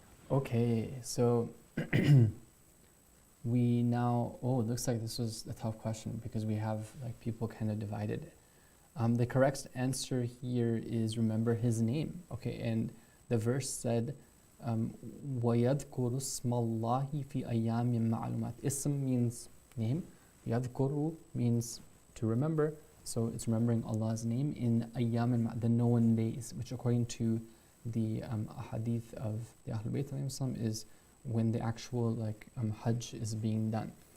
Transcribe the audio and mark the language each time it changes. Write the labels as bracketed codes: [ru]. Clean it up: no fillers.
[en] Okay, so we now, oh, it looks like this was a tough question because we have like people kind of divided. The correct answer here is remember his name, okay? And the verse said, [ar] وَيَذْكُرُ اسْمَ اللَّهِ فِي أَيَّامٍ مَعْلُومَاتٍ. [en] Ism means name, يَذْكُرُ means to remember, so it's remembering Allah's name in ayyam, the known days, which according to the hadith of the Ahlul Bayt is when the actual Hajj is being done.